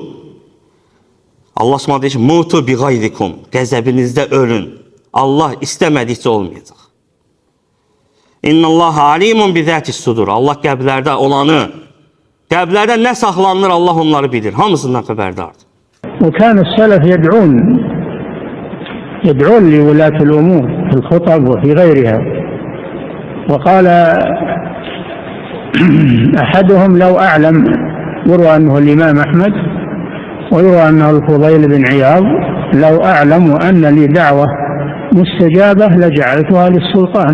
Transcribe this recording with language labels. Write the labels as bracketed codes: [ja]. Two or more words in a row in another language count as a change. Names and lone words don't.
[az] Allah Subhanahu deyir ki, [ar] موتوا بغيظكم. [az] Qəzəbinizdə ölün. Allah istəmədikcə olmayacaq. [ar] إن الله عليم بذات الصدور. [az] Allah qəlblərdə olanı, qəlblərdə nə saxlanılır, Allah onları bilir. Hamısından xəbərdardır. [ar] وكان السلف يدعون لولاة الأمور في الخطب وفي غيرها. وقال أحدهم لو أعلم، يروى أنه الإمام أحمد ويروى أنه الفضيل بن عياض، لو أعلم أن لي دعوة مستجابة لجعلتها للسلطان.